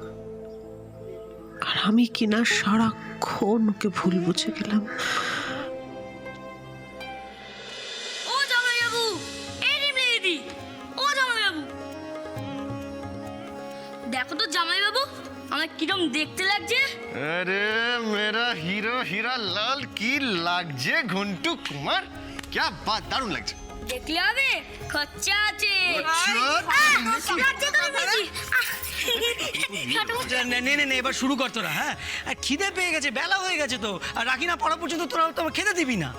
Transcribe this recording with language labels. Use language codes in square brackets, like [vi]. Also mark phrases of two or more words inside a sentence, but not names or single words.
[bn] আর আমি কিনা সারাক্ষণ ওকে ভুল বুঝে গেলাম। ও জামাইবাবু, এই রিমলি দিদি, ও জামাইবাবু, দেখো তো জামাইবাবু আমার কিরম দেখতে লাগছে। [hi] अरे मेरा हीरो हीरा लाल की [bn] লাগছে ঘন্টু কুমার, [hi] क्या बात, [bn] দারুণ লাগছে। দেখলে হবে, খরচা আছে। নে এবার শুরু কর তোরা। হ্যাঁ, আর খিদে পেয়ে গেছে, বেলা হয়ে গেছে তো। আর রাখি না পড়া পর্যন্ত তোরা তো খেতে দিবি না।